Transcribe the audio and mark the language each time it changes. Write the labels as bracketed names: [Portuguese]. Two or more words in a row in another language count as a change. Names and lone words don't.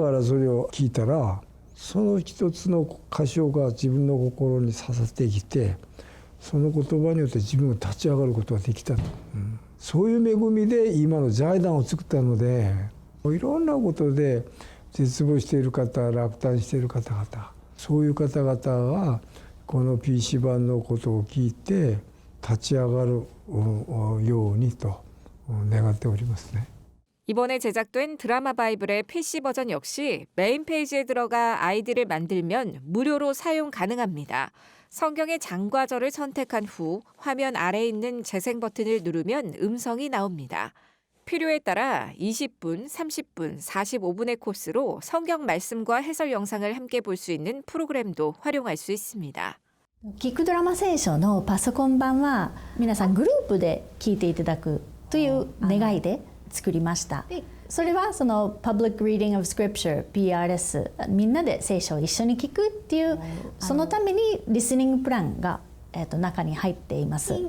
[Japanese] がらそれを聞いたら、その一つの箇所が自分の心に刺さってきて、その言葉によって自分が立ち上がることができたと、そういう恵みで今の財団を作ったので、いろんなことで絶望している方、落胆している方々、そういう方々がこの PC 版のことを聞いて立ち上がるようにと願っておりますね。 [Korean] 이번에 제작된 드라마 바이블의 PC 버전 역시 메인 페이지에 들어가 아이디를 만들면 무료로 사용 가능합니다. 성경의 장과절을 선택한 후 화면 아래에 있는 재생 버튼을 누르면 음성이 나옵니다. 필요에 따라 20분, 30분, 45분의 코스로 성경 말씀과 해설 영상을 함께 볼 수 있는 프로그램도 활용할 수 있습니다. [Japanese] 聞くドラマ聖書のパソコン版は皆さんグループで聞いていただくという願いで作りました。それはその [English] Public Reading of Scripture [Japanese] PRS みんなで聖書を一緒に聞くっていうそのためにリスニングプランが、中に入っています